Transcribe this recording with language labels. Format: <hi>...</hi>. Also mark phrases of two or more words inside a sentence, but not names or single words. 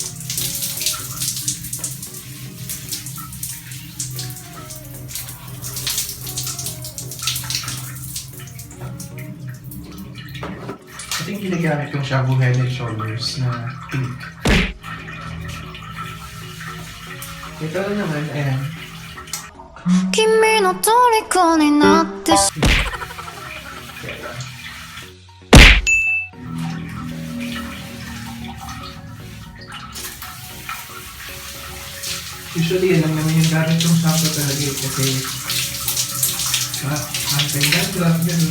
<tl>Ito yung ginagamit kong shampoo Head and Shoulders na pink. Ito lang naman, ayan.</tl> <ja>君の虜になってし</ja> <tl>Usually, yan lang naman yung gamit kong shampoo talaga kasi anti-dandruff, gano'n.</tl>